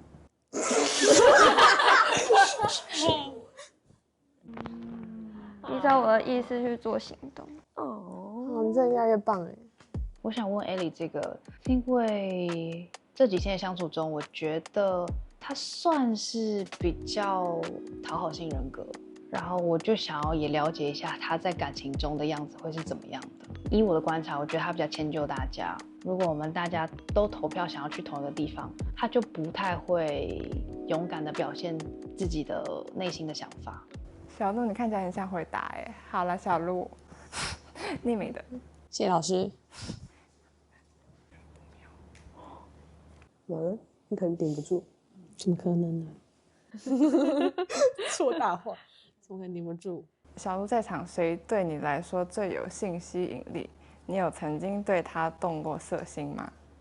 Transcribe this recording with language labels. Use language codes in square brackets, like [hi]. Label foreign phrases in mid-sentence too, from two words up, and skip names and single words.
[zh] 依照我的意思去做行動。你真的越來越棒哎！我想問 Ellie 這個，因為這幾天的相處中，我覺得他算是比較討好型人格，然後我就想要也了解一下他在感情中的樣子會是怎麼樣的。以我的觀察，我覺得他比較遷就大家。如果我們大家都投票想要去同一個地方，他就不太會勇敢的表現自己的內心的想法。小鹿，你看起來很想回答哎。好了，小鹿，匿名的，謝謝老師。完了，你可能頂不住，怎麼可能呢？說大話，怎麼可能頂不住？小鹿在場，誰對你來說最有性吸引力？你有曾經對他動過色心嗎？